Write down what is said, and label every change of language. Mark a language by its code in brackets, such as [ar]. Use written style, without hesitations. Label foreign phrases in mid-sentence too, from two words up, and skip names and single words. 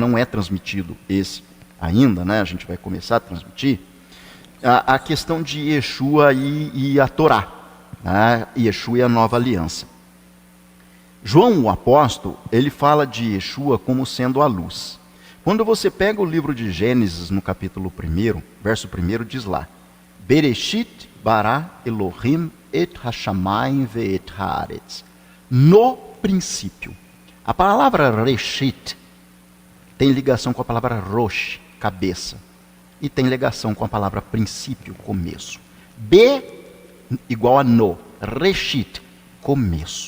[pt] Não é transmitido esse ainda, né? A gente vai começar a transmitir a questão de Yeshua e a Torá. Yeshua é a nova aliança. João, o apóstolo, ele fala de Yeshua como sendo a luz. Quando você pega o livro de Gênesis, no capítulo 1, verso 1, diz lá: [he] בראשית ברא אלהים את השמים ואת הארץ. [pt] No princípio. A palavra Reshit tem ligação com a palavra Rosh, cabeça. E tem ligação com a palavra princípio, começo. B igual a no. Reshit, começo.